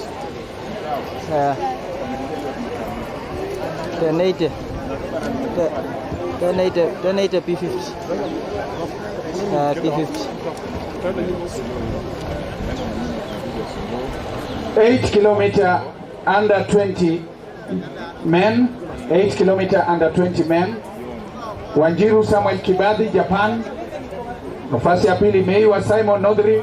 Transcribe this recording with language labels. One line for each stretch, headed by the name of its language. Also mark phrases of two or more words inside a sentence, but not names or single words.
English: 1080 P50. P50. 8 kilometer under 20 men. 8 kilometer under 20 men.
Swahili: Wanjiru Samuel Kibadi, Japan. Nafasi ya pili Meiwa Simon Northridge.